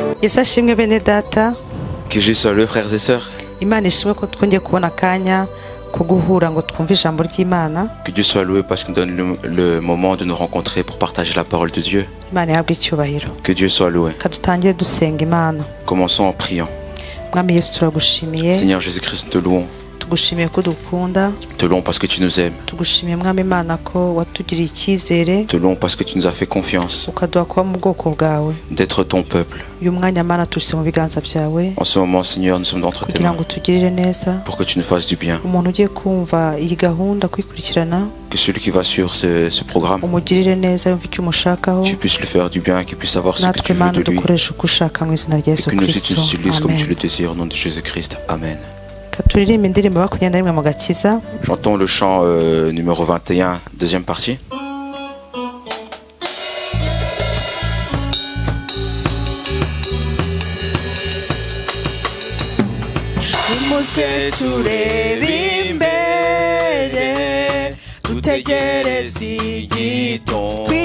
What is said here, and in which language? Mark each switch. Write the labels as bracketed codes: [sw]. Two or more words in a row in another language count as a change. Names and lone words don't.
[rw] Yesu ashimwe bene data. [fr] Que Jésus soit loué, frères et sœurs. [rw] Imana ishimwe ko twongeye kubona akanya ko guhura ngo twumve ijambo ry'Imana. [fr] Que Dieu soit loué parce qu'il nous donne le moment de nous rencontrer pour partager la parole de Dieu. [rw] Imana ihabwe icyubahiro. [fr] Que Dieu soit loué. [rw] Kadutangire dusenga Imana. [fr] Commençons en priant. [rw] Mwami Yesu turagushimiye. [fr] Seigneur Jésus-Christ, te louons. [rw] Tugushimiye ko dukunda. [fr] Te louons parce que tu nous aimes. [rw] Tugushimiye Mwami Imana ko watugiriye icyizere. [fr] Te louons parce que tu nous as fait confiance. [rw] Ukaduha kuba mu bwoko bwawe. [fr] D'être ton peuple. [rw] Uyu mwanya Mana tushyize mu biganza byawe. [fr] En ce moment, Seigneur, nous sommes d'entre tes [rw] kugira [fr] mains. [rw] ngo tugirire neza. [fr] Pour que tu nous fasses du bien. [rw] Umuntu ugiye kumva iyi gahunda kwikurikirana. [fr] Que celui qui va sur ce programme, [rw] umugirire neza yumve icyo umushakaho. [fr] tu puisses lui faire du bien, qu'il puisse savoir ce que tu veux de lui. [rw] dukoresha uko ushaka mu izina rya Yesu [fr] Et que nous [rw] Kristo. [fr] utilises comme tu le désires au nom de Jésus-Christ. Amen. [rw] Katuririmba indirimbo 21 mu gakiza. [fr] Chantons le chant numéro 21, deuxième partie. [rw] Nimuse turebe imbere dutegereze igito